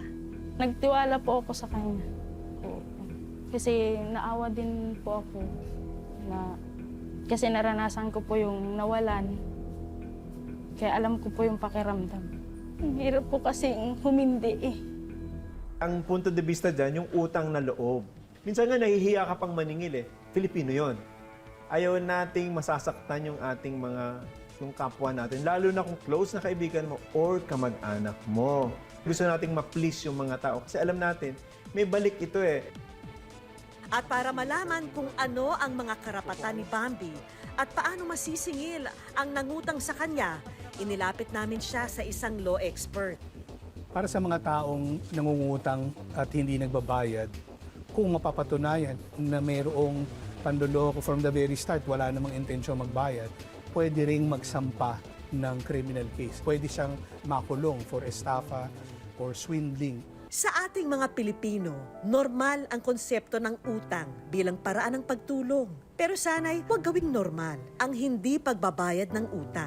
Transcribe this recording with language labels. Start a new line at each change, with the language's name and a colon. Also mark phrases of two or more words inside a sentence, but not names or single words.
Filipino: Nagtiwala po ako sa kanya. Oo. Kasi naawa din po ako kasi naranasan ko po yung nawalan. Kaya alam ko po yung pakiramdam. Ang hirap po kasing humindi eh. Ang
Spanish: punto de vista
Filipino: dyan, yung utang na loob. Minsan nga nahihiya ka pang maningil eh. Filipino yon. Ayaw nating masasaktan yung ating yung kapwa natin. Lalo na kung close na kaibigan mo or kamag-anak mo. Gusto nating ma-please yung mga tao. Kasi alam natin, may balik ito eh. At para malaman kung ano ang mga karapatan ni Bambi at paano masisingil ang nangutang sa kanya, inilapit namin siya sa isang
English: law expert.
Filipino: Para sa mga taong nangungutang at hindi nagbabayad, kung mapapatunayan na mayroong panloloko
English: from the very start,
Filipino: wala namang intensyon magbayad, pwede ring magsampa ng
English: criminal case.
Filipino: Pwede siyang makulong
English: for estafa or swindling.
Filipino: Sa ating mga Pilipino, normal ang konsepto ng utang bilang paraan ng pagtulong. Pero sana'y huwag gawing normal ang hindi pagbabayad ng utang.